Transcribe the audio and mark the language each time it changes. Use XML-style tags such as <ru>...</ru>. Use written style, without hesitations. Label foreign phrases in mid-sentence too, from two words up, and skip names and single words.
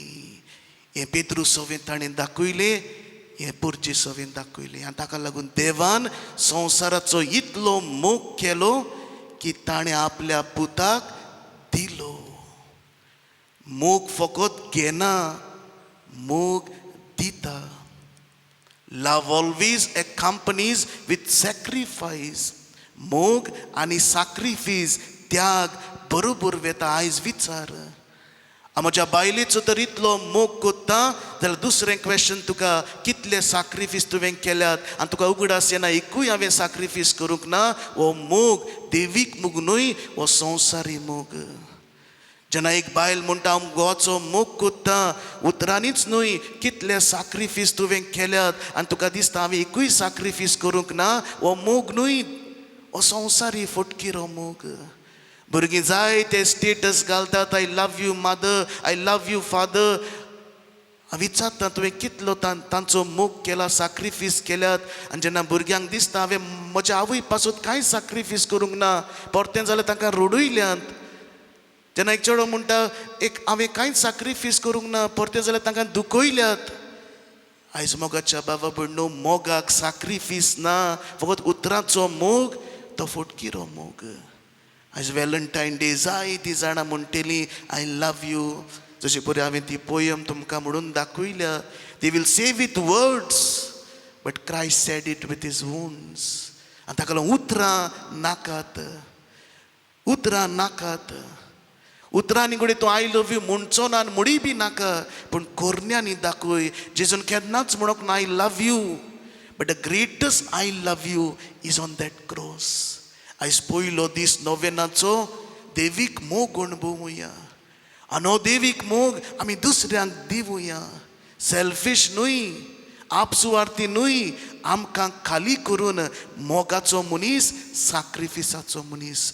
<kok>हें पेद्रू सवें ताणें दाखयलें, हें पुर्जे सवें दाखयलें. आनी ताका लागून देवान संवसाराचो इतलो मोग केलो की ताणें आपल्या पुताक दिलो. मोग फकत घेना, मोग दिता.</kok> <en>love always accompanies with sacrifice.</en> <kok>मोग आनी सॅक्रिफीस, त्याग बरोबर वेता. आयज विचार, म्हज्या बायलेचो तर इतलो मोग कोत्ता जाल्यार दुसरें क्वेश्चन तुका, कितले सॅक्रिफीस तुवें केल्यात. आनी तुका उगडास येना एकूय हांवें सॅक्रिफीस करूंक ना. हो मोग देवीक मोग न्हय, हो संवसारी मोग. जेन्ना एक बायल म्हणटा हांव घोवाचो मोग कोत्ता, उतरांनीच न्हय, कितले सॅक्रिफीस तुवें केल्यात आनी तुका दिसता हांवें एकूय सॅक्रिफीस करूंक ना. हो मोग न्हय, हो संवसारी फटकिरो मोग. भुरगीं जाय ते स्टेटस घालतात,</kok> <en>I love you mother, I love you father.</en> <kok>हांव विचारता तुवें कितलो तांचो मोग केला, सॅक्रिफीस केल्यात. आनी जेन्ना भुरग्यांक दिसता हांवें म्हज्या आवय पासून कांय सॅक्रिफीस करूंक ना, परतें जाल्यार तांकां रडयल्यात. जेन्ना एक चेडो म्हणटा हांवें कांयच सॅक्रिफीस करूंक ना, परतें जाल्यार तांकां दुखयल्यात. आयज मोगाच्या बाबा भयणो, मोगाक सॅक्रिफीस ना, फकत उतरांचो मोग तो फटकिरो मोग. आयज व्हॅलंटायन डे जायतीं जाणां म्हणटलीं</kok> <en>I love you.</en> <kok>जशें पळय हांवें ती पोयम तुमकां म्हणून दाखयल्या.</kok> <en>They will say with words but Christ said it with his wounds.</en> <kok>आनी ताका लागून उतरां नाकात, उतरां नाकात. उतरांनी घडये तूं</kok> <en>I love you</en> <kok>म्हणचो ना आनी म्हणी बी नाका, पूण कोरण्यांनी दाखय. जेजून केन्नाच म्हणोंक ना</kok> <en>I love you, but the greatest I love you is on that cross.</en> <kok>आयज पयलो दीस नोवेनाचो देवीक मोग अणभवुया. आनी हो देवीक मोग आमी दुसऱ्यांक दिवुया. सेल्फीश न्हय, आपसुवार्थी न्हय, आमकां खाली करून मोगाचो मनीस, सॅक्रिफिसाचो मनीस.</kok>